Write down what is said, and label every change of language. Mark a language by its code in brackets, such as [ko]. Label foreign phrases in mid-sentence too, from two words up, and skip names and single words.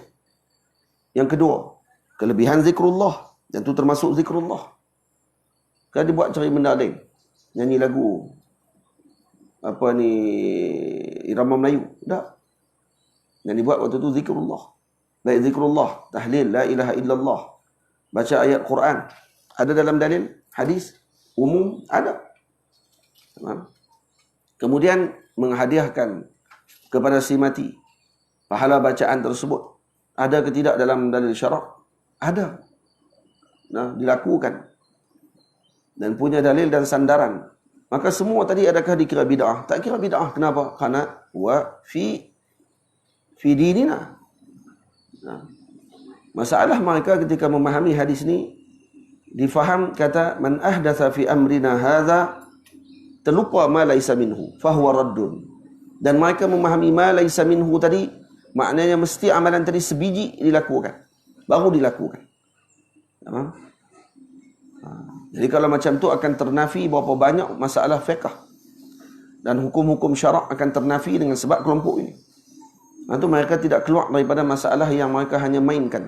[ms] Yang kedua, kelebihan zikrullah. Dan itu termasuk zikrullah. Kan dibuat cari benda lain. Nyanyi lagu. Apa ni, irama Melayu. Tak. Yang dibuat waktu itu zikrullah. Baik zikrullah, tahlil, [ar] لا إله إلا الله. [ms] Baca ayat Quran. Ada dalam dalil? Hadis? Umum? Ada. Kemudian menghadiahkan kepada si mati pahala bacaan tersebut. Ada ke tidak dalam dalil syarak? Ada. Nah, dilakukan. Dan punya dalil dan sandaran. Maka semua tadi adakah dikira bid'ah? Tak kira bid'ah. Kenapa? Karena [ar] وفي ديننا. [ms] Nah, masalah mereka ketika memahami hadis ni, difaham kata [ar] من أحدث في أمرنا هذا, [ms] terlupa [ar] ما ليس منه فهو رد. [ms] Dan mereka memahami [ar] ما ليس منه [ms] tadi, maknanya mesti amalan tadi sebiji dilakukan, baru dilakukan. Faham? Jadi kalau macam tu akan ternafi berapa banyak masalah fiqh dan hukum-hukum syarak akan ternafi dengan sebab kelompok ini. Itu mereka tidak keluar daripada masalah yang mereka hanya mainkan.